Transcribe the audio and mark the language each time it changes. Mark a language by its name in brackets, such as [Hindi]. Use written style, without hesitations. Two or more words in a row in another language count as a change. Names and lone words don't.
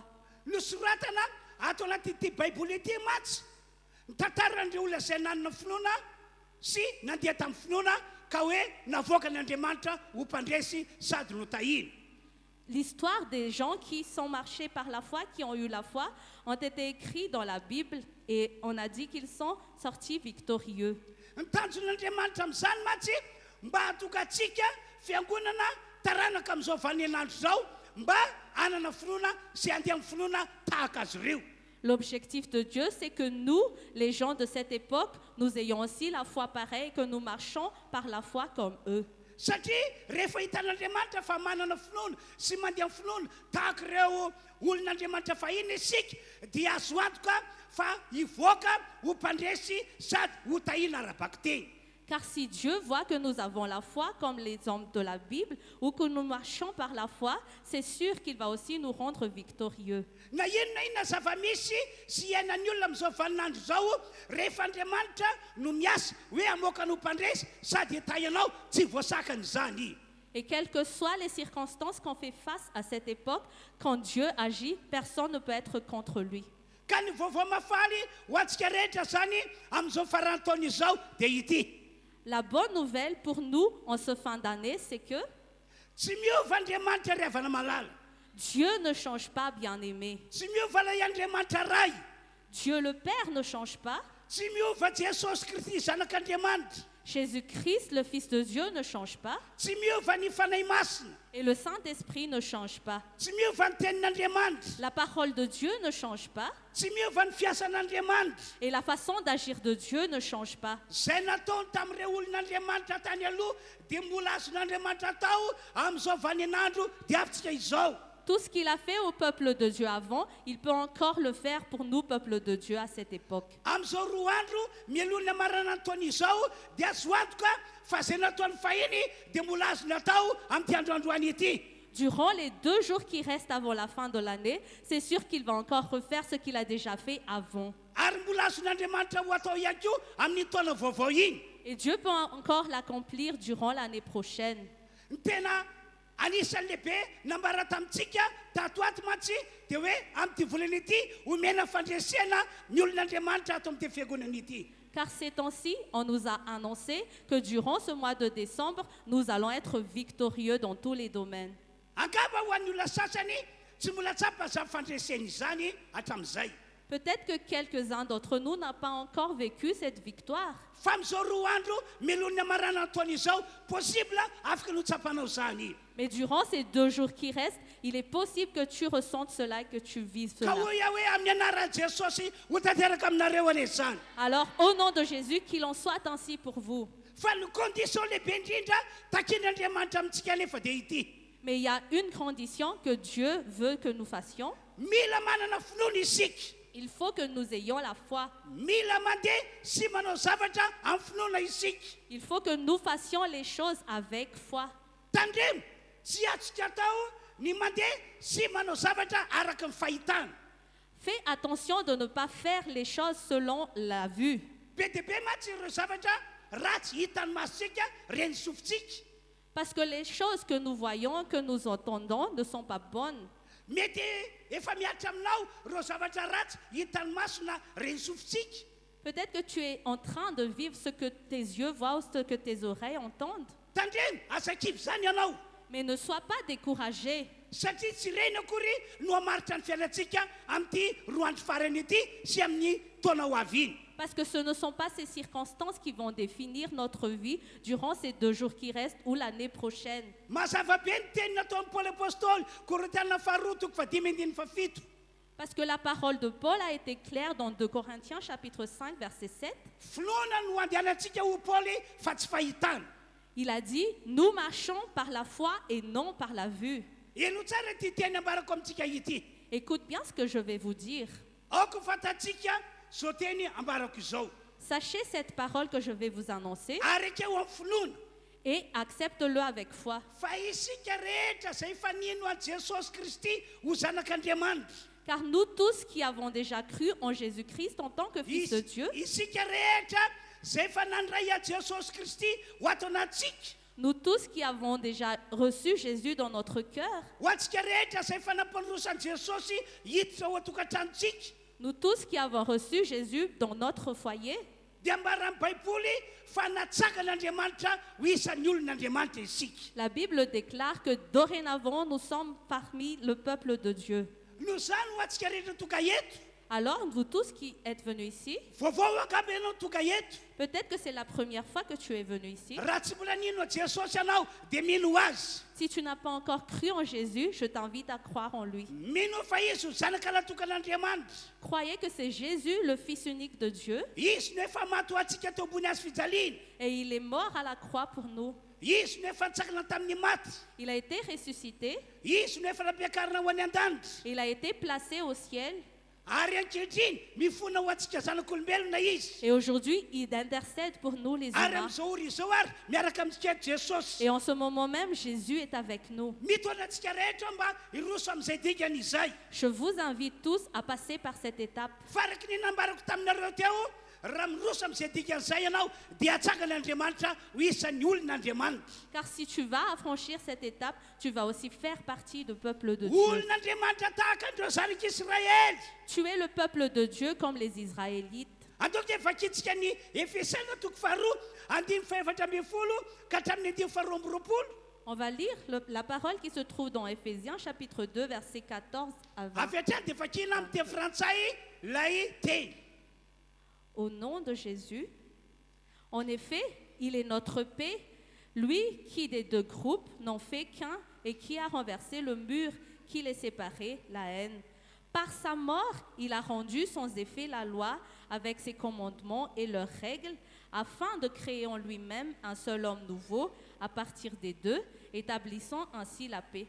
[Malagasy] Nosoratana ato anatyity baiboly ity matsy ny tantaran'ireo olona izay nanana finoana sy nandeha tamin'ny finoana ka hoe navoaka n'Andriamanitra ho mpandresy sady notahina. [French] L'histoire des gens qui sont marchés par la foi, qui ont eu la foi, ont été écrits dans la Bible et on a dit qu'ils sont sortis victorieux. [Malagasy] Ny tanjon'Andriamanitra amin'izany matsy mba hatoka antsika fiangonana taranaka amin'izao vaninandro izao mba hanana finoana sy andeha amin'ny finoana tahaka azy ireo. [French] L'objectif de Dieu, c'est que nous, les gens de cette époque, nous ayons aussi la foi pareille, que nous marchons par la foi comme eux. [Malagasy] Satria rehefa hitan'Andriamanitra fa manana finoana sy mandeha finoana tahaka ireo olon'Andriamanitra fahiny isika dia azo antoka fa hivoaka ho mpandresy sady ho tahina ara-bakiteny. [French] Car si Dieu voit que nous avons la foi comme les hommes de la Bible ou que nous marchons par la foi, c'est sûr qu'il va aussi nous rendre victorieux. [Malagasy] Na inona zava-misy sy iainan'ny olona amin'izao vaninandro zao rehefa Andriamanitra no miasa hoe hamoaka no mpandresy sady hitahinao tsy voasakan'izany. [French] Et quelles que soient les circonstances qu'on fait face à cette époque, quand Dieu agit, personne ne peut être contre lui. [Malagasy] Ka ny vaovao mafaly ho antsika rehetra zany amin'izao farantaona izao dia ity. [French] La bonne nouvelle pour nous en ce fin d'année, c'est que [Malagasy] Tsy miova Andriamanitra ry havana malala. [French] Dieu ne change pas, bien-aimé. [Malagasy] Tsy miova ilay Andriamanitra ray. [French] Dieu le Père ne change pas. [Malagasy] Tsy miova Jesosy Kristy zanak'Andriamanitra. [French] Jésus-Christ, le Fils de Dieu, ne change pas. [Malagasy] Tsy miova ny fanahy masina. [French] Et le Saint-Esprit ne change pas. [Malagasy] Tsy miova ny tenin'Andriamanitra. [French] La parole de Dieu ne change pas. [Malagasy] Tsy miova ny fiasan'Andriamanitra. [French] Et la façon d'agir de Dieu ne change pas. [Malagasy] Zay nataony tamin'ireo olon'Andriamanitra tany aloha dia mbola azon'Andriamanitra atao amin'izao vaninandro dia avintsika izao. [French] Tout ce qu'il a fait au peuple de Dieu avant, il peut encore le faire pour nous, peuple de Dieu, à cette époque. [Malagasy] Amin'izao roa andro mielona marana ny taona izao dia azo antoka fa zay nataony fahiny dia mbola azony atao amin'ity androandroany ity. [French] Durant les 2 jours qui restent avant la fin de l'année, c'est sûr qu'il va encore refaire ce qu'il a déjà fait avant. [Malagasy] Ary mbola azon'Andriamanitra ho atao ihany koa amin'ny taona vaovao iny. [French] Et Dieu peut encore l'accomplir durant l'année prochaine. [Malagasy] Ny tena anisan'ny lehibe nambara tamintsika tato ato mantsy dia hoe amin'ity volana ity omena fandresena ny olon'Andriamanitra ato amin'ity fiangonana ity. [French] Car ces temps-ci, on nous a annoncé que durant ce mois de décembre, nous allons être victorieux dans tous les domaines. [Malagasy] Angamba ho an'ny olona sasany tsy mbola tsapa za fandresena izany hatramin'izay. [French] Peut-être que quelques-uns d'entre nous n'ont pas encore vécu cette victoire. [Malagasy] Fa amin'izao roa andro melona marana ny taona izao possible afaka no tsapanao zany. [French] Mais durant ces 2 jours qui restent, il est possible que tu ressentes cela et que tu vives [Malagasy] Ka [French] cela. [Malagasy] hoy hoe amin'ny anaran'i Jesosy ho tanteraka aminareo anie zany. [French] Alors, au nom de Jésus, qu'il en soit ainsi pour vous. [Malagasy] Fa ny condition lehibe indrindra takin'Andriamanitra amintsika nefa dia ity. [French] Mais il y a une condition que Dieu veut que nous fassions. [Malagasy] Mila manana finoana isika. [French] Il faut que nous ayons la foi. [Malagasy] Mila mandeha sy manao zavatra amin'ny finoana isika. [French] Il faut que nous fassions les choses avec foi. [Malagasy] Tandremo tsy atsika atao ny mandeha sy manao zavatra araka ny fahitana. [French] Fais attention de ne pas faire les choses selon la vue. [Malagasy] Be dia be mantsy ireo zavatra ratsy hitan'ny masontsika reny sofintsika. [French] Parce que les choses que nous voyons, que nous entendons, ne sont pas bonnes. [Malagasy] Mety efa miatra aminao ireo zavatra ratsy hitan'ny masona reny sofintsika. [French] Peut-être que tu es en train de vivre ce que tes yeux voient ou ce que tes oreilles entendent. [Malagasy] Tandremo asa-kivy zany ianao. [French] Mais ne sois pas découragé. [Malagasy] Satria tsy reny akory no hamaritra ny fiainantsika amin'ity roa andro farany ity sy amin'ny taona ho avy iny. [French] Parce que ce ne sont pas ces circonstances qui vont définir notre vie durant ces 2 jours qui restent ou l'année prochaine. [Malagasy] Mazava be ny teny nataon'ny Paoly apôstôly Korintiana faharoa toko fadimy andiny fafito. [French] Parce que la parole de Paul a été claire dans 2 Corinthiens chapitre 5 verset 7. [Malagasy] Finoana no andehanantsika ho Paoly fa tsy fahitana. [French] Il a dit, nous marchons par la foi et non par la vue. [Malagasy] Eno tsara ty teny ambarako amintsika ity. [French] Écoute bien ce que je vais vous dire. [Malagasy] Aoko fantatsika zao teny ambarako izao. [French] Sachez cette parole que je vais vous annoncer [Malagasy] Ary akeo amin'ny finoana [French] et accepte-le avec foi. [Malagasy] fa isika rehetra zay fanino a Jesosy Kristy ho zanak'Andriamanitra. [French] Car nous tous qui avons déjà cru en Jésus-Christ en tant que Fils de Dieu, [Malagasy] Isika rehetra zay fa nandray a Jesosy Kristy ho ato anatsika. [French] nous tous qui avons déjà reçu Jésus dans notre cœur, [Malagasy] Ho antsika rehetra zay fa nampandrosan'i Jesosy hiditra ho atokantranotsika. [French] nous tous qui avons reçu Jésus dans notre foyer, [Malagasy] Dia ambara amin'ny Baiboly fa natsakan'Andriamanitra ho isan'ny olon'Andriamanitra isika. [French] la Bible déclare que dorénavant nous sommes parmi le peuple de Dieu. [Malagasy] No zany ho antsika rehetra toka eto [French] Alors, vous tous qui êtes venus ici, [Malagasy] vaovao akaby ianao tonga eto [French] peut-être que c'est la première fois que tu es venu ici. [Malagasy] raha tsy mbola nino Jesosy ianao dia mino azy [French] Si tu n'as pas encore cru en Jésus, je t'invite à croire en lui. [Malagasy] mino fa izy ho zanaka natokan'Andriamanitra [French] Croyez que c'est Jésus, le Fils unique de Dieu, [Malagasy] izy no efa matoantsika teo ambony azy fijaliana [French] et il est mort à la croix pour nous. [Malagasy] izy no efa nitsakana tamin'ny maty [French] Il a été ressuscité, [Malagasy] izy no efa nampiakarina ho any an-danitra [French] il a été placé au ciel, [Malagasy] ary ankehitriny mifona ho antsika zanak'olombelona izy [French] et aujourd'hui, il intercède pour nous les [Malagasy] ary [French] humains. [Malagasy] amin'izao ora izao ary miaraka amintsika Jesosy [French] Et en ce moment même, Jésus est avec nous. [Malagasy] mitoana antsika rehetra mba hiroso amin'izay dikany izay [French] Je vous invite tous à passer par cette étape. [Malagasy] faraky ny nambarako taminareo teo raha miroso amin'izay dikan'izay ianao dia atsakan'Andriamanitra ho isan'ny olon'Andriamanitra [French] Car si tu vas affranchir cette étape, tu vas aussi faire partie du peuple de Dieu. [Malagasy] olon'Andriamanitra tahaka andreo zanak'Israely [French] Tu es le peuple de Dieu comme les Israélites. [Malagasy] antoka efa kitsika ny Efesana toko faharoa andiny faefatra ambin'ny folo ka hatramin'ny andiny faharoa amby roapolo [French] On va lire la parole qui se trouve dans Éphésiens chapitre 2, versets 14 à 20. [Malagasy] avy hatrany dia efa kina amin'ny teny frantsay lay teny [French] Au nom de Jésus, en effet, il est notre paix, lui qui des deux groupes n'en fait qu'un et qui a renversé le mur qui les séparait, la haine. Par sa mort, il a rendu sans effet la loi avec ses commandements et leurs règles, afin de créer en lui-même un seul homme nouveau à partir des deux, établissant ainsi la paix.